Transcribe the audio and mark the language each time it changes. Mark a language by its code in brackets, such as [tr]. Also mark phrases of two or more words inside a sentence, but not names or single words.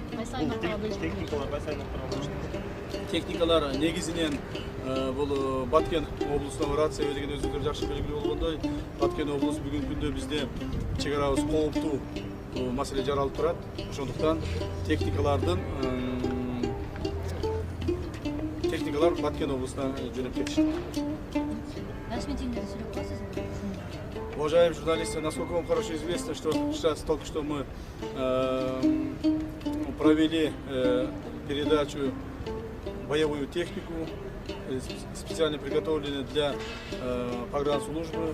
[ky] Техникалар негизинен бул Баткен облусуна барат. Себеби деген өзүңүздөр жакшы белгилүү болгондой, Баткен облусу бүгүнкү күндө бизде чегарабыз кооптуу маселе жаралып турат. Ошондуктан техникалар Баткен облусуна жөнөп кетишти. [ru] Уважаемые журналисты, насколько вам хорошо известно, что сейчас только что мы провели передачу боевую технику, специально приготовленную для погранслужбы.